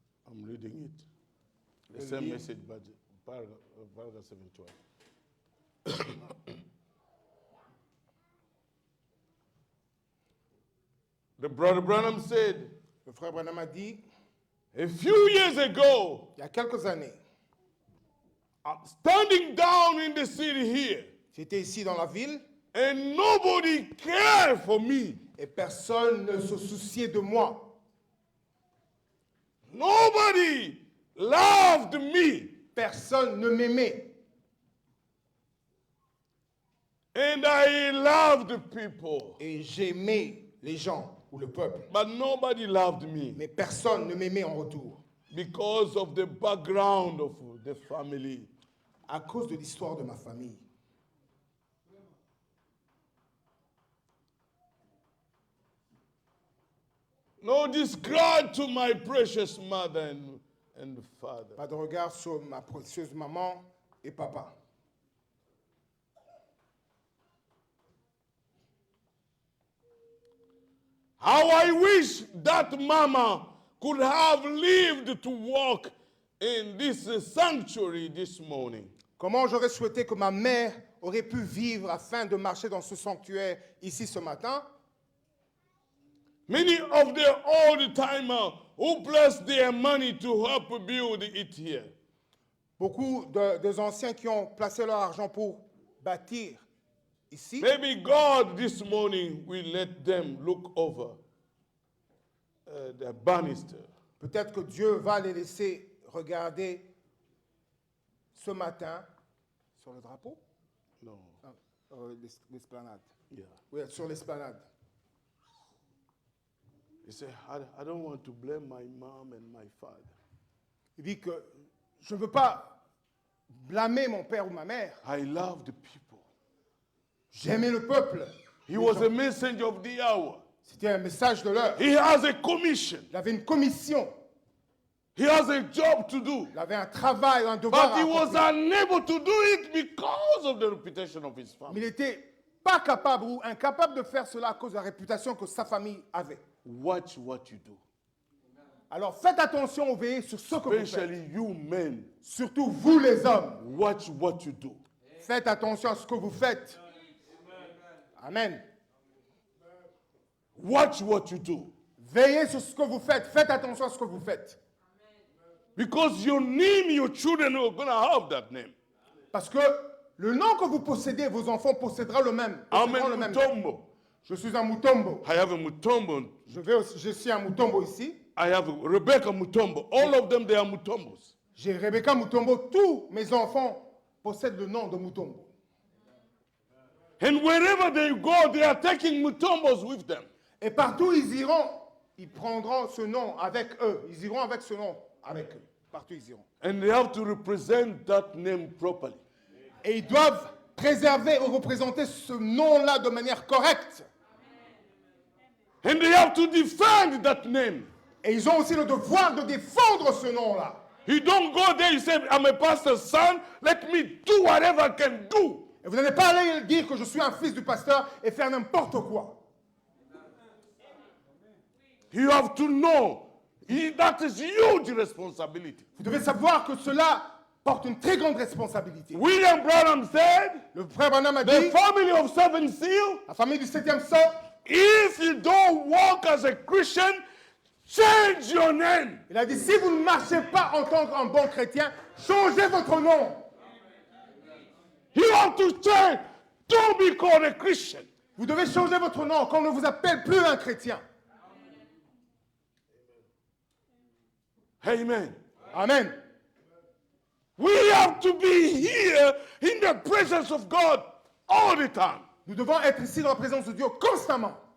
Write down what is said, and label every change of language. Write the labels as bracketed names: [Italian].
[English] I'm reading it. The same message, but paragraph 712. The brother Branham said, [French] Le frère Branham a dit, [English] a few years ago, [French] il y a quelques années, [English] I'm standing down in the city here, [French] j'étais ici dans la ville [English] and nobody cared for me. [French] et personne ne se souciait de moi. [English] Nobody loved me. [French] Personne ne m'aimait. [English] And I loved people. [French] Et j'aimais les gens ou le peuple. [English] But nobody loved me [French] Mais personne ne m'aimait en retour. [English] because of the background of the family. [French] À cause de l'histoire de ma famille. [English] No disregard to my precious mother and father. [French] Pas de regard sur ma précieuse maman et papa. [English] How I wish that mama could have lived to walk in this sanctuary this morning. [French] Comment j'aurais souhaité que ma mère aurait pu vivre afin de marcher dans ce sanctuaire ici ce matin. [English] Many of the old-timers who blessed their money to help build it here. [French] Beaucoup des anciens qui ont placé leur argent pour bâtir ici. [English] Maybe God this morning will let them look over the banister. [French] Peut-être que Dieu va les laisser regarder ce matin sur le drapeau. [English] No. [French] L'esplanade. [English] Yeah. [French] Oui, sur l'esplanade. [English] He said, I don't want to blame my mom and my father. [French] Il dit que je ne veux pas blâmer mon père ou ma mère. [English] I love the people. [French] J'aimais le peuple. [English] He was a messenger of the hour. [French] C'était un message de l'heure. [English] He has a commission. [French] Il avait une commission. [English] He has a job to do. [French] Il avait un travail, un devoir [English] But he was [French] accomplir. [English] unable to do it because of the reputation of his [French] Mais [English] family. [French] il n'était pas capable ou incapable de faire cela à cause de la réputation que sa famille avait. [English] Watch what you do. [French] Alors faites attention, veillez sur ce que vous faites. [English] Especially you men. [French] Surtout vous les hommes. [English] Watch what you do. [French] Faites attention à ce que vous faites. [English] Amen. Watch what you do. [French] Veillez sur ce que vous faites. Faites attention à ce que vous faites. [English] Because your name, your children are going to have that name. [French] Parce que le nom que vous possédez, vos enfants posséderont le même. [English] I'm [French] posséderont le [English] a [French] même. [English] Mutombo. [French] Je suis un Mutombo. [English] I have a Mutombo. [French] Je suis un Mutombo ici. [English] I have Rebecca Mutombo. All of them, they are Mutombos. [French] J'ai Rebecca Mutombo. Tous mes enfants possèdent le nom de Mutombo. And wherever they go, they are taking Mutombos with them. Et partout où ils iront, ils prendront ce nom avec eux. Ils iront avec ce nom avec eux. Partout où ils iront. [English] And they have to represent that name properly. [French] Et ils doivent préserver ou représenter ce nom-là de manière correcte. [English] And they have to defend that name. [French] Et ils ont aussi le devoir de défendre ce nom-là. [English] You don't go there, you say, I'm a pastor's son, let me do whatever I can do. [French] Et vous n'allez pas aller dire que je suis un fils du pasteur et faire n'importe quoi. [English] You have to know that is huge responsibility. [French] Vous devez savoir que cela porte une très grande responsabilité. [English] William Branham said, [French] Le frère Branham a [English] the [French] dit, [English] family of Seven Seal, [French] la famille du 7e sang, [English] if you don't walk as a Christian, change your name. [French] il a dit, si vous ne marchez pas en tant qu'un bon chrétien, changez votre nom. [English] You have to change. Don't be called a Christian. [French] Vous devez changer votre nom, qu'on ne vous appelle plus un chrétien. [English] Amen. [French] Amen. [English] We have to be here in the presence of God all the time. [French] Nous devons être ici dans la présence de Dieu constamment.